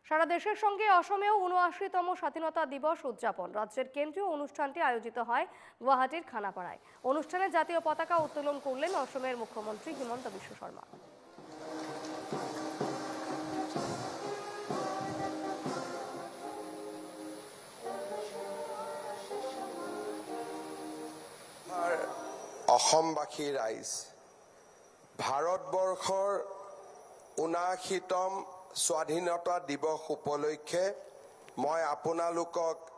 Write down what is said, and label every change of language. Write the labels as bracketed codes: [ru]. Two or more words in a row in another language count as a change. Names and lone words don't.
[bn] সারা দেশের সঙ্গে অসমেও ৭৯তম স্বাধীনতা দিবস উদযাপন। রাজ্যের কেন্দ্রীয় অনুষ্ঠানটি আয়োজিত হয় গুয়াহাটির খানাপাড়ায়। অনুষ্ঠানে জাতীয় পতাকা উত্তোলন করলেন অসমের মুখ্যমন্ত্রী হিমন্ত বিশ্ব শর্মা। [as] অসমবাসী ৰাইজ, ভাৰতবৰ্ষৰ ৭৯তম স্বাধীনতা দিৱস উপলক্ষে মই আপোনালোকক